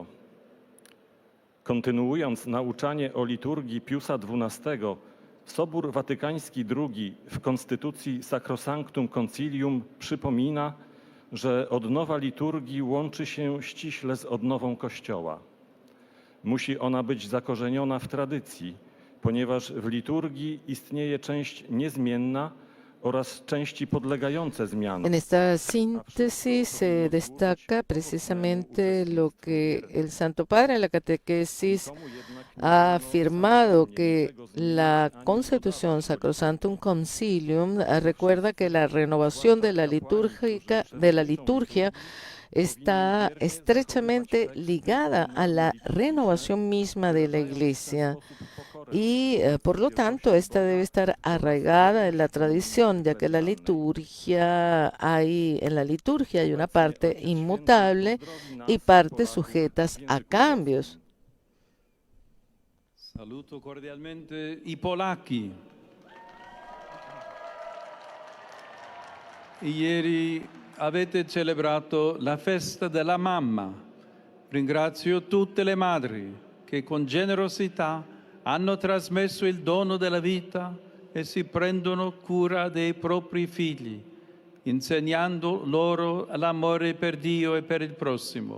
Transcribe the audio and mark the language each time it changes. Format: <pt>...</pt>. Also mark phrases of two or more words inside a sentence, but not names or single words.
<pl>Kontynuując nauczanie o liturgii Piusa XII, Sobór Watykański II w konstytucji Sacrosanctum Concilium przypomina, że odnowa liturgii łączy się ściśle z odnową Kościoła. Musi ona być zakorzeniona w tradycji, ponieważ w liturgii istnieje część niezmienna oraz części podlegające zmianom.</pl> <es>En esta síntesis se destaca precisamente lo que el Santo Padre en la catequesis ha afirmado, que la Constitución Sacrosanctum Concilium recuerda que la renovación de la liturgia está estrechamente ligada a la renovación misma de la Iglesia. Y por lo tanto esta debe estar arraigada en la tradición, ya que en la liturgia hay una parte inmutable y partes sujetas a cambios.</es> <it>Saluto cordialmente i polacchi. Ieri avete celebrato la festa della mamma. Ringrazio tutte le madri che con generosità hanno trasmesso il dono della vita e si prendono cura dei propri figli, insegnando loro l'amore per Dio e per il prossimo.</it>